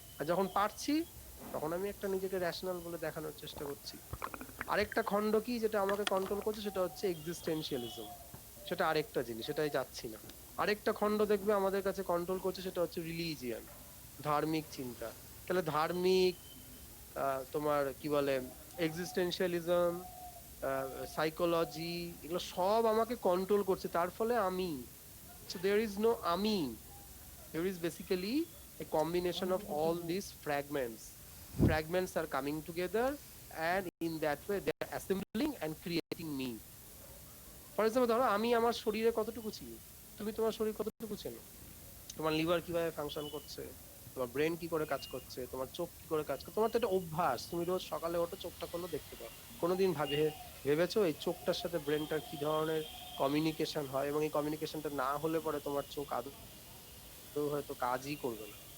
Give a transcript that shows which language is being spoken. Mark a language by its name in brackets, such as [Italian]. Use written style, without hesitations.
[Bangla] আর যখন পারছি তখন আমি একটা নিজেকে র্যাশনাল বলে দেখানোর চেষ্টা করছি। আরেকটা খণ্ড কি যেটা আমাকে কন্ট্রোল করছে সেটা হচ্ছে এক্সিস্টেন্সিয়ালিজম, সেটা আরেকটা জিনিস, সেটাই যাচ্ছি না। আরেকটা খণ্ড দেখবে আমাদের কাছে কন্ট্রোল করছে সেটা হচ্ছে রিলিজিয়ান, ধার্মিক চিন্তা। তাহলে ধার্মিক তোমার কি বলে এক্সিস্টেন্সিয়ালিজম, সাইকোলজি, এগুলো সব আমাকে কন্ট্রোল করছে, তার ফলে আমি, [English] so there is no আমি, there is basically a combination of all these fragments are coming together and in that way they are assembling and creating me. [Bangla] For example ধরো আমি আমার শরীরে কতটুকু চিনি, তুমি তোমার শরীর কতটুকু চেনো, তোমার লিভার কিভাবে ফাংশন করছে, তোমার ব্রেন কি করে কাজ করছে, তোমার চোখ কি করে কাজ করছে, তোমার তো একটা অভ্যাস, তুমি রোজ সকালে ওঠো চোখটা করলো দেখতে পাও। কোনোদিন ভেবেছো এই চোখটার সাথে ব্রেনটার কি ধরনের কমিউনিকেশন হয়, এবং এই কমিউনিকেশনটা না হলে পরে তোমার চোখ আদৌ হয়তো কাজই করবে না।